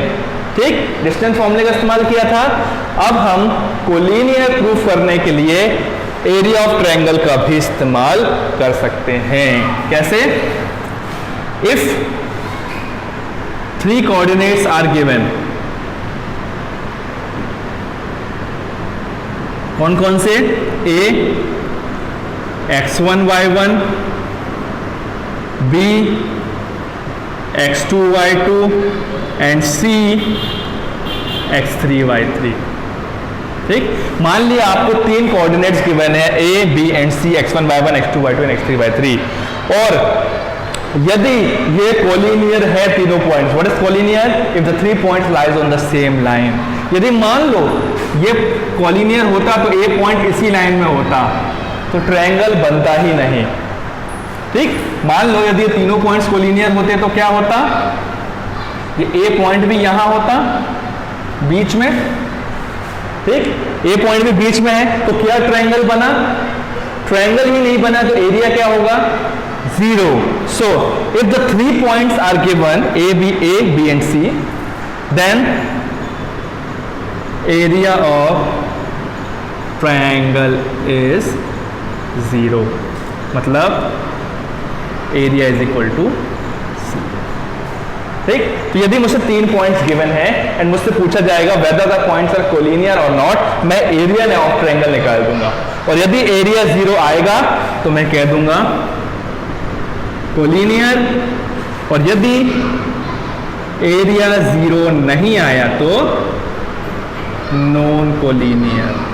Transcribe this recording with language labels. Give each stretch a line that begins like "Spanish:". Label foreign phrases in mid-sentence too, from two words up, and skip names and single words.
Hindi: ठीक,
English: distance formula
Hindi: का इस्तेमाल किया था। अब हम
English: collinear proof
Hindi: करने के लिए
English: area of triangle
Hindi: का भी इस्तेमाल कर सकते हैं। कैसे?
English: If 3 coordinates are given,
Hindi: कौन कौन से?
English: A x1 y1, b x2 y2 and c x3 y3.
Hindi: ठीक, मान लिया आपको
English: 3 coordinates given
Hindi: है a b एंड c, x1 y1 x2 y2 एंड x3 y3, और यदि ये कोलिनियर है तीनों पॉइंट्स।
English: What is collinear? If the 3 points lies on the same line.
Hindi: यदि मान लो ये कोलिनियर होता तो ए पॉइंट इसी लाइन में होता तो ट्रायंगल बनता ही नहीं। ठीक, मान लो यदि ये तीनों पॉइंट्स कोलिनियर होते तो क्या होता? ये ए पॉइंट भी यहां होता बीच में। ठीक, ए पॉइंट भी बीच में है तो क्या ट्रायंगल बना? ट्रायंगल ही नहीं बना तो एरिया क्या होगा?
English: 0. So if the 3 points are given a b and c, then area of triangle is 0, मतलब area is equal to C.
Hindi: ठीक, तो यदि मुझसे
English: 3 points given
Hindi: है एंड मुझसे पूछा जाएगा
English: whether the points are collinear
Hindi: और नॉट, मैं
English: area of triangle
Hindi: निकाल दूंगा। और यदि एरिया 0 आएगा तो मैं कह दूंगा कोलिनियर, और यदि एरिया 0 नहीं आया तो
English: non collinear.